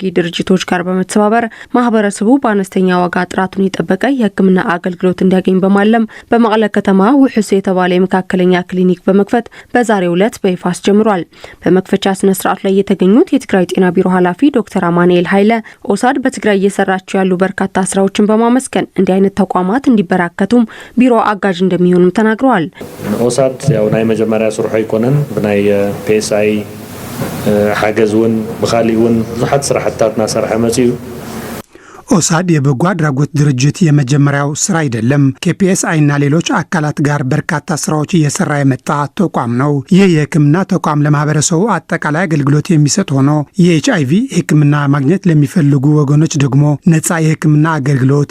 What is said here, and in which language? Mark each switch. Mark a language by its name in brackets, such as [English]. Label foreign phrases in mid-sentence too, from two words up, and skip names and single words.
[Amharic] ድርጅቶች ጋር በመተባበር ማህበረሰቡ በአነስተኛ ዋጋ ጥራቱን የጠበቀ የሕክምና አገልግሎት እንዲያገኝ በማለም በመቀለ ከተማ ውሕስ የተባለ የመካከለኛ ክሊኒክ በመክፈት በዛሬው ዕለት በይፋ አስጀምሯል። በመክፈቻ ስነ ስርዓት ላይ የተገኙት የትግራይ ጤና ቢሮ ኃላፊ ዶክተር አማኑኤል ኃይለ ኦሳድ በትግራይ እየሰራቸው ያሉ በርካታ ስራዎችን በማመስገን እንዲህ አይነት ተቋማት እንዲበራከቱም ቢሮ አጋዥ እንደሚሆኑ ተናግረዋል። [Tigrinya] ኦሳድ ያው ናይ መጀመሪያ ስርሑ ይኮነን ብናይ ፒኤስአይ ሓገዝውን ብኻሊውን ብዙሓት ስራሕትታት ናሰርሐ መጽዩ [Amharic] ኦሳድ የበጎ አድራጎት ድርጅት የመጀመሪያው ስራ አይደለም። ከፒኤስአይ እና ሌሎች አካላት ጋር በርካታ ስራዎች እየሰራ የመጣ ተቋም ነው። ይህ የህክምና ተቋም ለማህበረሰቡ አጠቃላይ አገልግሎት የሚሰጥ ሆኖ የኤችአይቪ ህክምና ማግኘት ለሚፈልጉ ወገኖች ደግሞ ነፃ የህክምና አገልግሎት